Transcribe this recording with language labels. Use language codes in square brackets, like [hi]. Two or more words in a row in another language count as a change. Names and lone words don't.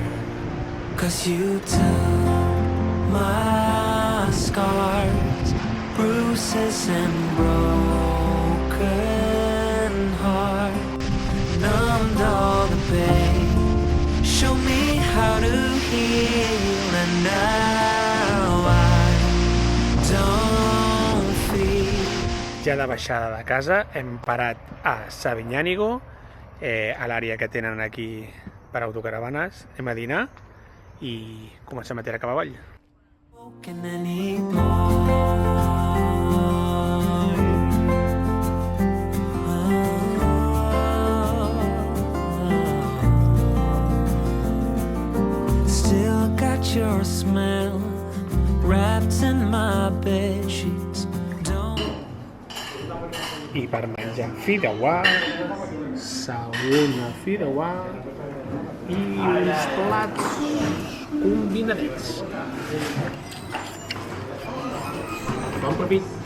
[en] 'Cause you took my scars, bruises and broken heart, numbed all the pain, show me how to heal, and now I don't feel. [ca] Ja de baixada de casa hem parat a Sabinyànigo, a l'àrea que tenen aquí per autocaravanes. Anem a dinar i comencem a tirar cap avall. [en] Broken anymore. Still got your smell wrapped in my bed sheets. [ca] I per menjar fideuà, segona fideuà i uns plats combinadets. Bon papi.